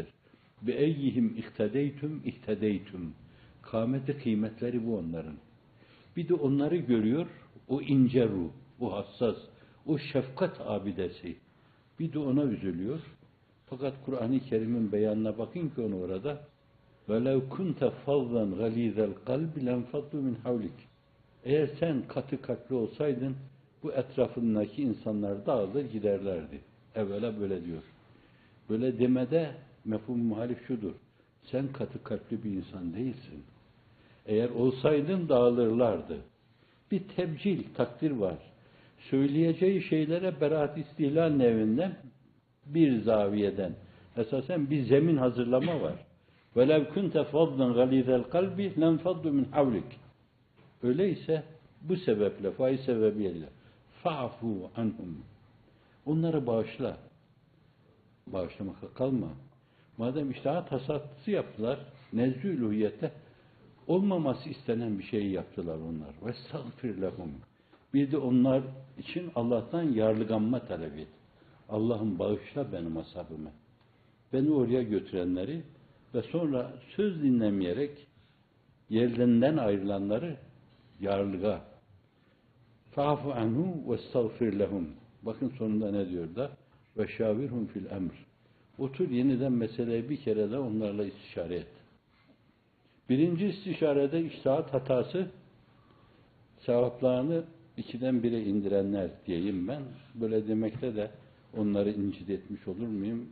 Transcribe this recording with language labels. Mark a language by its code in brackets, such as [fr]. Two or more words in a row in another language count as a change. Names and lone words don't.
[ar] بأيهم اهتديتم. [tr] Kâmeti kıymetleri bu onların. Bir de onları görüyor, o ince ruh, o hassas, o şefkat abidesi. Bir de ona üzülüyor. Fakat Kur'an-ı Kerim'in beyanına bakın ki onu orada [ar] وَلَوْ كُنْتَ فَضًّا غَلِيظَ الْقَلْبِ لَنْفَضُّ مِنْ حَوْلِكَ. [tr] Eğer sen katı kalpli olsaydın, bu etrafındaki insanlar dağılır giderlerdi. Evvela böyle diyor. Böyle demede mefhum muhalif şudur. Sen katı kalpli bir insan değilsin. Eğer olsaydın dağılırlardı. Bir tebcil, takdir var. Söyleyeceği şeylere beraat istihlal nevinden bir zaviyeden. Esasen bir zemin hazırlama var. [ar] وَلَوْ كُنْتَ فَضًّا غَلِيظَ الْقَلْبِ لَنْفَضُّ مِنْ حَوْلِكَ. [tr] Öyleyse bu sebeple, faiz sebebiyle [ar] فَعْفُوا عَنْهُمْ. [tr] Onları bağışla. Bağışlamakla kalma. Madem iştahat tasattısı yaptılar, nezdü üluhiyette olmaması istenen bir şeyi yaptılar onlar. [ar] وَاسْتَغْفِرْ لَهُمْ. [tr] Bir de onlar için Allah'tan yarlıganma talep et. Allah'ım bağışla benim ashabımı. Beni oraya götürenleri ve sonra söz dinlemeyerek yerlerinden ayrılanları yarlığa. [ar] فَعْفُ عَنْهُ وَاسْتَغْفِرْ لَهُمْ. [tr] Bakın sonunda ne diyor da? [ar] وَشَاوِرْهُمْ فِي الْاَمْرِ. [tr] Otur yeniden meseleyi bir kere de onlarla istişare et. Birinci istişarede içtihat hatası sevaplarını 2'den 1'e indirenler diyeyim ben. Böyle demekte de onları incit etmiş olur muyum?